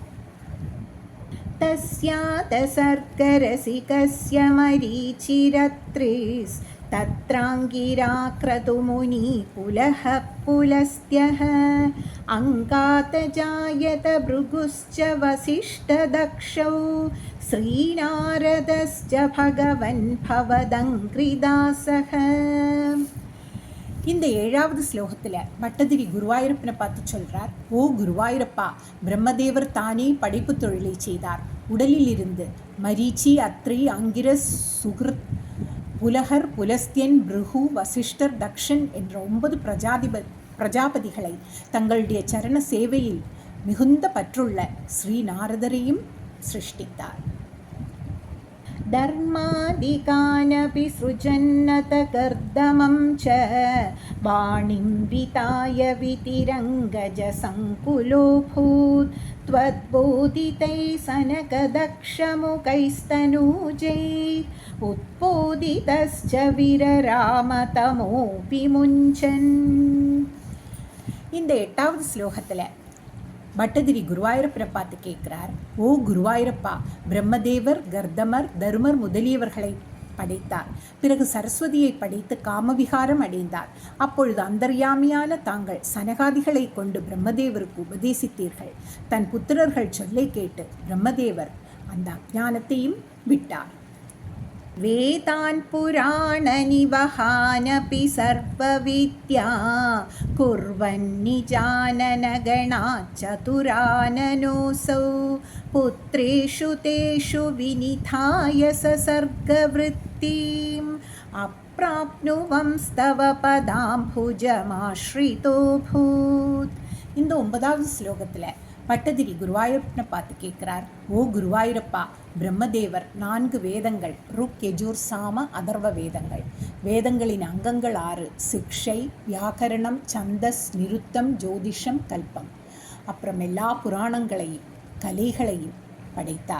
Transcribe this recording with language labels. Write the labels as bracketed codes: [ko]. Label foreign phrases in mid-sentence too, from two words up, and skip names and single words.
[sa] तस्यातसर्गरसिकस्य मरीचिरत्रिस् तत्राङ्गिराक्रतुमुनि पुलः पुलस्त्यः अङ्गातजायत भृगुश्च वसिष्ठदक्षौ श्रीनारदश्च भगवन् भवदङ्घ्रिदासः. [ta] இந்த 7வது ஸ்லோகத்தில் பட்டதிரி குருவாயூரப்பனை பார்த்து சொல்கிறார், ஓ குருவாயூரப்பா, பிரம்மதேவர் தானே படைப்பு தொழிலை செய்தார். உடலில் இருந்து மரீச்சி, அத்ரி, அங்கிரஸ், சுகிருத், புலகர், புலஸ்தியன், பிருகு, வசிஷ்டர், தக்ஷன் என்ற 9 பிரஜாபதிகளை தங்களுடைய சரண சேவையில் மிகுந்த பற்றுள்ள ஸ்ரீநாரதரையும் சிருஷ்டித்தார். [sa] धर्मादिकानपि सृजन्नत कर्दमं च वाणिं विताय वितिरङ्गजसङ्कुलोऽभूत् त्वद्बोधितैः सनकदक्षमुखैस्तनूजैः उत्पोदितश्च विररामतमोऽपि मुञ्चन्. [ta] இந்த 8வது ஸ்லோகத்தில் பட்டதிரி குருவாயூரப்பரை பார்த்து கேட்குறார், ஓ குருவாயூரப்பா, பிரம்மதேவர் கர்தமர், தருமர் முதலியவர்களை படைத்தார். பிறகு சரஸ்வதியை படைத்து காமவிகாரம் அடைந்தார். அப்பொழுது அந்தர்யாமியான தாங்கள் சனகாதிகளை கொண்டு பிரம்மதேவருக்கு உபதேசித்தீர்கள். தன் புத்திரர்கள் சொல்லை கேட்டு பிரம்மதேவர் அந்த அஞ்ஞானத்தையும் விட்டார். [sa] वेदान् पुराणनिवहानपि सर्वविद्या कुर्वन्निजाननगणाच्चतुराननोऽसौ पुत्रेषु तेषु विनिधाय ससर्गवृत्तिम् अप्राप्नुवंस्तव पदाम्भुजमाश्रितोऽभूत्. [ta] இந்த 9வது ஸ்லோகத்தில் பட்டதிரி குருவாயூரப்பனை பார்த்து கேட்குறார், ஓ குருவாயூரப்பா, பிரம்மதேவர் 4 வேதங்கள், ருக், யஜுர், சாம, அதர்வ வேதங்கள், வேதங்களின் அங்கங்கள் 6, சிக்ஷை, வியாக்கரணம், சந்தஸ், நிருத்தம், ஜோதிஷம், கல்பம், அப்புறம் எல்லா புராணங்களையும் கலைகளையும் படைத்தார்.